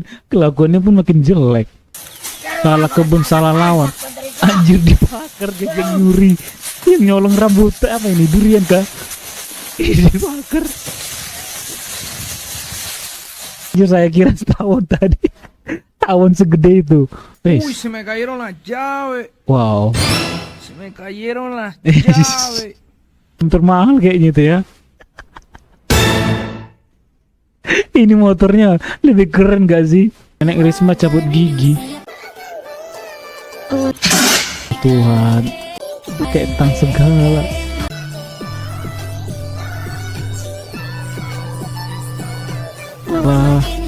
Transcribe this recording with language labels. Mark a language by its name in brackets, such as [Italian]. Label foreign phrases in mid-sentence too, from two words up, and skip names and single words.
[Indonesian] Kelakuannya pun makin jelek. Salah kebun, salah lawan. Anjir dibakar gajah nyuri. Yang nyolong rambutnya apa ini? Durian kah? Dibakar. Saya kira setahun tadi. Tawon segede itu. [Spanish] Uy, se me cayeron las llaves. Wow. Se me cayeron las llaves. [Indonesian] Termahal kayaknya itu ya. Ini motornya lebih keren gak sih? Nenek Risma cabut gigi. Tuhan, kayak tang segala. Wah.